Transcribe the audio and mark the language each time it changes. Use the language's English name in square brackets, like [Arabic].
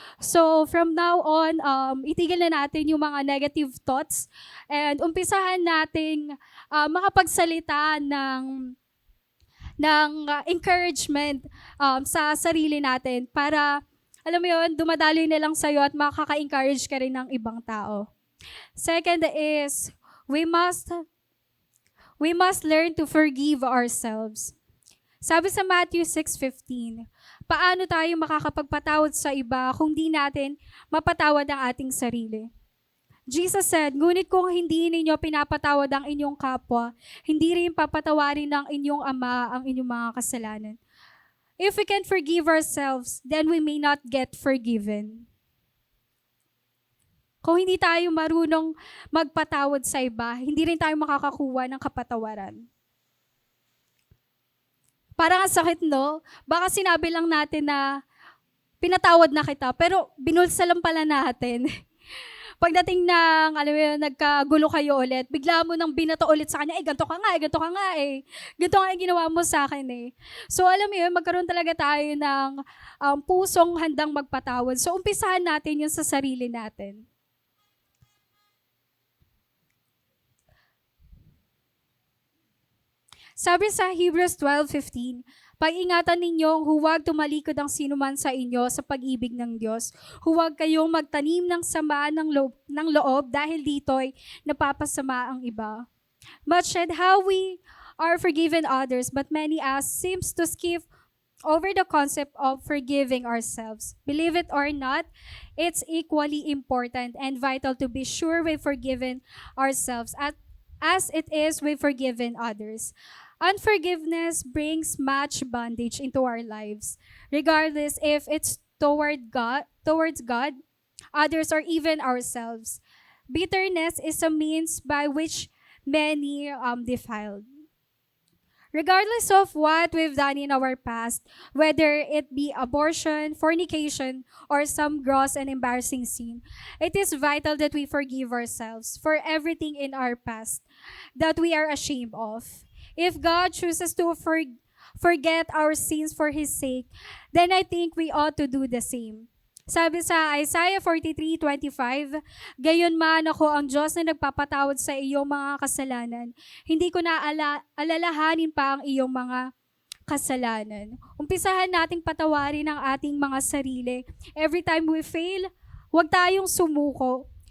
[Filipino] So, [English] from now on, [Filipino] itigil na natin yung mga negative thoughts and umpisahan nating makapagsalita ng encouragement sa sarili natin para, alam mo yun, dumadaloy na lang sa'yo at makaka-encourage ka rin ng ibang tao. [English] Second is, we must learn to forgive ourselves. [Filipino] Sabi sa Matthew 6:15, paano tayo makakapagpatawad sa iba kung di natin mapatawad ang ating sarili? [English] Jesus said, [Filipino] ngunit kung hindi ninyo pinapatawad ang inyong kapwa, hindi rin papatawarin ng inyong Ama ang inyong mga kasalanan. [English] If we can't forgive ourselves, then we may not get forgiven. [Filipino] Kung hindi tayo marunong magpatawad sa iba, hindi rin tayo makakakuha ng kapatawaran. Parang ang sakit, no? Baka sinabi lang natin na pinatawad na kita, pero binulsa lang pala natin. Pagdating ng, alam mo yun, nagkagulo kayo ulit, bigla mo nang binato ulit sa kanya, ganito ka nga eh. Ganito nga yung ginawa mo sa akin eh. So alam mo yun, magkaroon talaga tayo ng pusong handang magpatawad. So umpisahan natin yun sa sarili natin. Sabi sa Hebrews 12:15, pag-ingatan ninyong huwag tumalikod ang sinuman sa inyo sa pag-ibig ng Diyos. Huwag kayong magtanim ng sama ng loob dahil dito'y napapasama ang iba. [English] Much said how we are forgiven others, but many us seems to skip over the concept of forgiving ourselves. Believe it or not, it's equally important and vital to be sure we've forgiven ourselves as it is we've forgiven others. Unforgiveness brings much bondage into our lives, regardless if it's towards God, others, or even ourselves. Bitterness is a means by which many defiled. Regardless of what we've done in our past, whether it be abortion, fornication, or some gross and embarrassing sin, it is vital that we forgive ourselves for everything in our past that we are ashamed of. If God chooses to forget our sins for His sake, then I think we ought to do the same. [Filipino] Sabi sa Isaiah 43:25, gayon man ako ang Diyos na nagpapatawad sa iyong mga kasalanan. Hindi ko na alalahanin pa ang iyong mga kasalanan. Umpisahan nating patawarin ang ating mga sarili. [English] Every time we fail, [Filipino] huwag tayong sumuko.